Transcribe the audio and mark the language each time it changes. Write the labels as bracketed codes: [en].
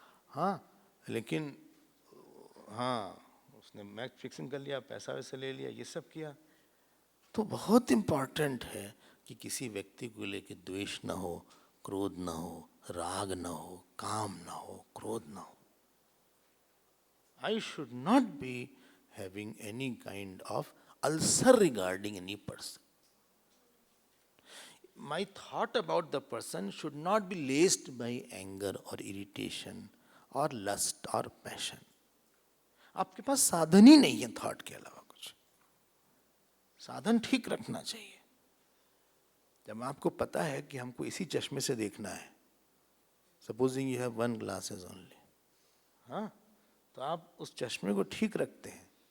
[hi] हाँ, लेकिन हाँ उसने मैच फिक्सिंग कर लिया, पैसा वैसा ले लिया, ये सब किया। तो बहुत इम्पॉर्टेंट है कि किसी व्यक्ति को लेकर द्वेष ना हो, क्रोध ना हो, राग ना हो, काम ना हो, क्रोध ना हो। [en] I should not be having any kind of ulcer regarding any person. My thought about the person should not be laced by anger or irritation or lust or passion. [hi] आपके पास साधन ही नहीं है थॉट के अलावा कुछ। साधन ठीक रखना चाहिए। जब आपको पता है कि हमको इसी चश्मे से देखना है, [en] supposing you have 1 glasses only, [hi] हाँ, तो आप उस चश्मे को ठीक रखते हैं।